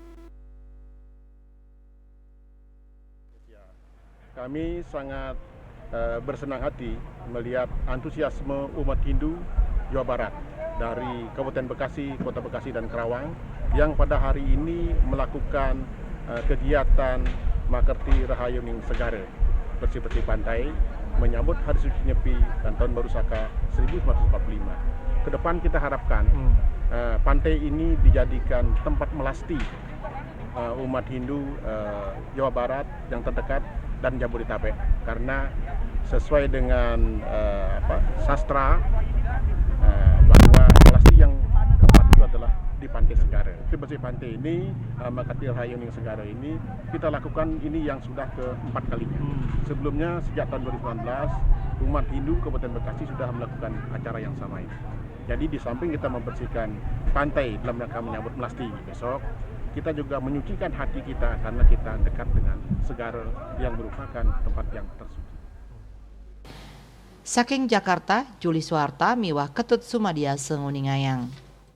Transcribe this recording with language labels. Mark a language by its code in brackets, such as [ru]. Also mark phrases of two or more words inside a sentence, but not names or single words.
[id] Kami sangat bersenang hati melihat antusiasme umat Hindu Jawa Barat dari Kabupaten Bekasi, Kota Bekasi dan Karawang yang pada hari ini melakukan kegiatan [ban] makerti rahayuning segara [id] bersih-bersih pantai menyambut Hari Suci Nyepi dan Tahun Baru Saka 1945. Kedepan kita harapkan pantai ini dijadikan tempat melasti umat Hindu Jawa Barat yang terdekat dan Jabodetabek karena sesuai dengan sastra bahwa melasti yang tepat itu adalah di Pantai Segara. Bersih pantai ini, [ban] makerti rahayuning segara [id] ini kita lakukan ini yang sudah keempat kalinya. Sebelumnya sejak tahun 2019 umat Hindu Kabupaten Bekasi sudah melakukan acara yang sama ini. Jadi di samping kita membersihkan pantai dalam rangka menyambut melasti besok, kita juga menyucikan hati kita karena kita dekat dengan segara yang merupakan tempat yang tersuci. [ban] Saking Jakarta, Juli Suwarta miwah Ketut Sumadia Senguningayang.